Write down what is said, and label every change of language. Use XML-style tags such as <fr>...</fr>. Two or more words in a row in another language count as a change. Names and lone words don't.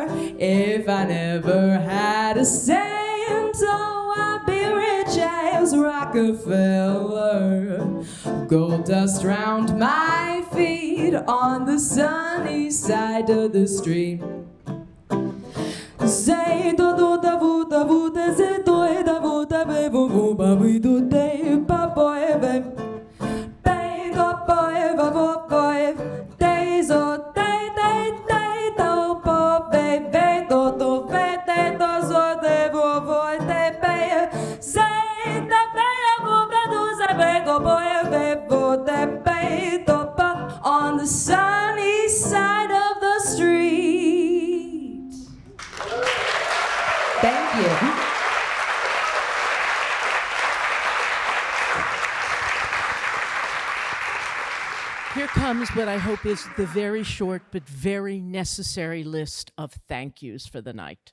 <en>If I never had a cent, oh, I'd be rich as Rockefeller. Gold dust round my feet on the sunny side of the street. Say do do da vu da vu da se do e da vu da be vu vu ba vi do de ba boy be be do boy ba bo boy de zo de de de do bo be be do do be de do zo de vu vu de be say da be vu be do se be go boy be vu de be do ba on the sunny side of the street. Thank you. Here comes what I hope is the very short but very necessary list of thank yous for the night.</en>